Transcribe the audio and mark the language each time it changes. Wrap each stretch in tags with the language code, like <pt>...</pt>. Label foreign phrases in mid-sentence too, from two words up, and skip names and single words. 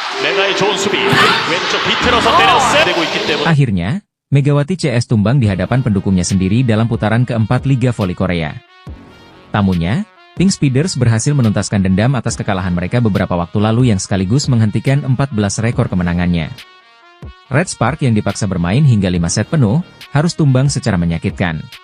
<ko>레나의 좋은 수비. 왼쪽 비틀어서 때렸어요. 되고 있기 때문에.</ko> <id>Akhirnya, Megawati CS tumbang di hadapan pendukungnya sendiri dalam putaran keempat Liga Voli Korea. Tamunya, Pink Speeders berhasil menuntaskan dendam atas kekalahan mereka beberapa waktu lalu yang sekaligus menghentikan 14 rekor kemenangannya. Red Spark yang dipaksa bermain hingga 5 set penuh, harus tumbang secara menyakitkan.</id>